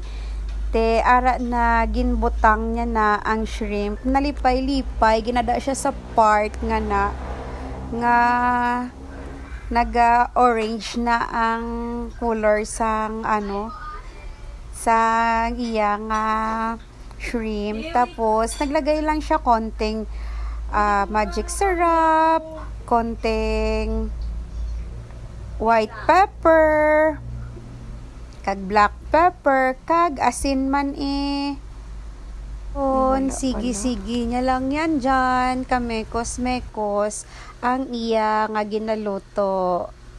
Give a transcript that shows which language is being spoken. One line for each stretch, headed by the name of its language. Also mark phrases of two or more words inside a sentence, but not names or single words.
Hiligaynon: Te ara na ginbutang niya na ang shrimp, nalipay-lipay, ginada siya sa part nga naga orange na ang color sang sang iya nga shrimp.
Filipino: Tapos naglagay lang siya konting
English: magic syrup,
Hiligaynon: konting
English: white pepper,
Hiligaynon: kag
English: black pepper,
Hiligaynon: kag asin man sige niya lang yan dyan, kamekos-mekos ang iya nga ginaluto.